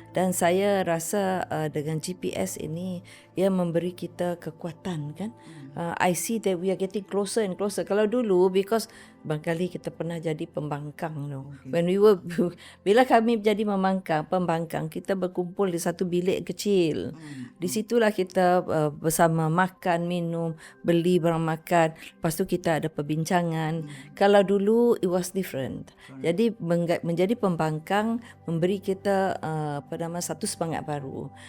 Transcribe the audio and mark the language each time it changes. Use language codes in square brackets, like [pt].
[ms] Dan saya rasa dengan GPS ini ia memberi kita kekuatan kan. [en] I see that we are getting closer and closer. [ms] Kalau dulu, [en] because [ms] barangkali kita pernah jadi pembangkang, no. [en] When we were, [ms] bila kami jadi pembangkang, kita berkumpul di satu bilik kecil. Di situlah kita bersama makan, minum, beli barang makan. Lepas tu kita ada perbincangan. Kalau dulu [en] it was different. [ms] Jadi menjadi pembangkang memberi kita satu semangat baru.